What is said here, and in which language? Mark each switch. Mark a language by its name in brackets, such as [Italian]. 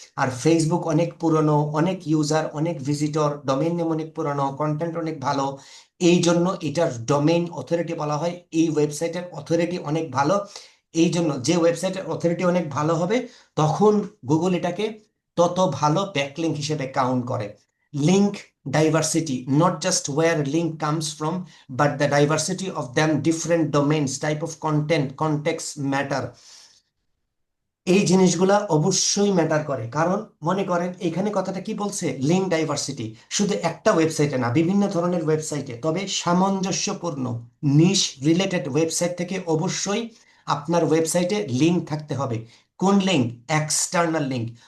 [Bangla] আর Facebook অনেক পুরনো, অনেক ইউজার, অনেক ভিজিটর, ডোমেইন নেম অনেক পুরনো, কন্টেন্ট অনেক ভালো, এই জন্য এটার ডোমেইন অথরিটি বলা হয়। এই ওয়েবসাইটের অথরিটি অনেক ভালো, এই জন্য যে ওয়েবসাইটের অথরিটি অনেক ভালো হবে, তখন গুগল এটাকে তত ভালো ব্যাকলিঙ্ক হিসেবে কাউন্ট করে। [English] Link diversity, not just where link comes from, but the diversity of them, different domains, type of content, context matter। [Bangla] এই জিনিসগুলা অবশ্যই ম্যাটার করে, কারণ মনে করেন এখানে কথাটা কি বলছে, লিঙ্ক ডাইভার্সিটি, শুধু একটা ওয়েবসাইটে না, বিভিন্ন ধরনের ওয়েবসাইটে, তবে সামঞ্জস্যপূর্ণ নিশ রিলেটেড ওয়েবসাইট থেকে অবশ্যই আপনার ওয়েবসাইটে লিঙ্ক থাকতে হবে। কোন লিঙ্ক? External link.